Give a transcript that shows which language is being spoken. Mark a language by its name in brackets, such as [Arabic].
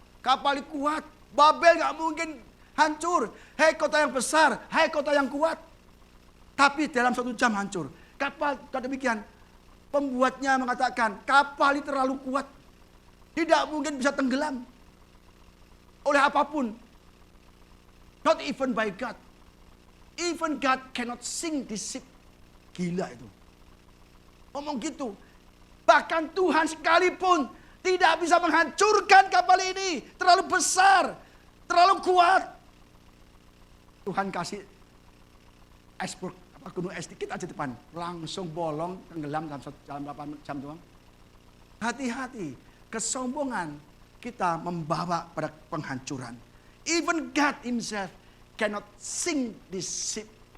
[Indonesian] Kapal ini kuat, Babel gak mungkin hancur. Hei kota yang besar, hei kota yang kuat. Tapi dalam 1 jam hancur. Kapal demikian. Pembuatnya mengatakan kapal ini terlalu kuat. Tidak mungkin bisa tenggelam. Oleh apapun. [English] Not even by God. Even God cannot sink this ship. [Indonesian] Gila itu. Ngomong gitu. Bahkan Tuhan sekalipun tidak bisa menghancurkan kapal ini. Terlalu besar. Terlalu kuat. Tuhan kasih iceberg. Gunung es dikit aja depan. Langsung bolong, tenggelam dalam 8 jam doang. Hati-hati. Kesombongan kita membawa pada penghancuran. [English] Even God himself cannot sink this ship.